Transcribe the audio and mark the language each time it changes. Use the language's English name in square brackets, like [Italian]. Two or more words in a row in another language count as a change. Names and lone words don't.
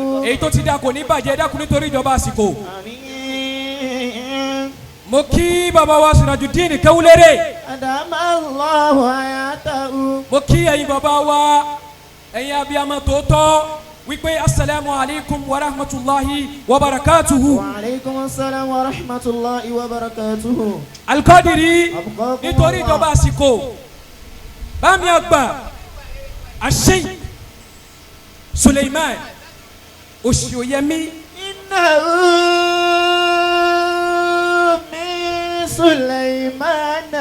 [Yoruba] èyí tó ti dà kò ní bàjẹ́ dákun nítorí ìjọba àsìkò. Àmín. mo kí bàbá wa Sirajuddin Kewulere. [Arabic] دام الله حياته. [Yoruba] mo kí ẹ̀yin bàbá wa ẹ̀yin abiyamọ tòótọ́ wípé [Arabic] السلام عليكم ورحمة الله وبركاته. وعليكم السلام ورحمة الله وبركاته. [Yoruba] Al-Qadiri nítorí ìjọba àsìkò bámi àgbà àṣeyìn Suleiman Oṣìòyẹmí. [Arabic] إنه من سليمان.